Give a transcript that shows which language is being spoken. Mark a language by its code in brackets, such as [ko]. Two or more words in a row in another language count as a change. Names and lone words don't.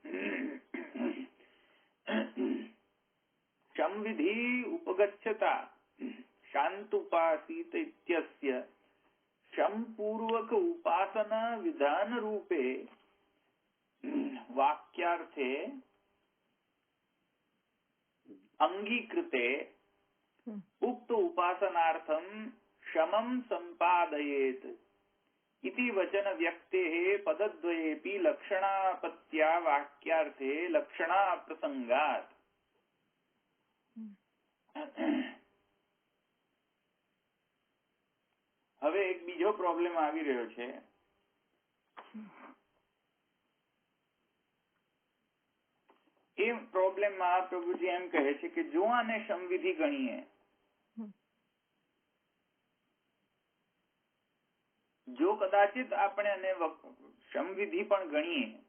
[sa] शमविधि उपगच्छता शांतुपासीत इत्यस्य शमपूर्वक उपासना विधान रूपे वाक्यार्थे अंगीकृते उक्त उपासनार्थम शमम संपादयेत इति वचन व्यक्तेः पदद्वयेपि लक्षणापत्या वाक्यार्थे लक्षणा प्रसंगात. [gu] હવે એક બીજો પ્રોબ્લેમ આવી રહ્યો છે. એ પ્રોબ્લેમમાં પ્રભુજી એમ કહે છે કે જો આને શમવિધિ ગણીએ, જો કદાચિત આપણે એને શમવિધિ પણ ગણીએ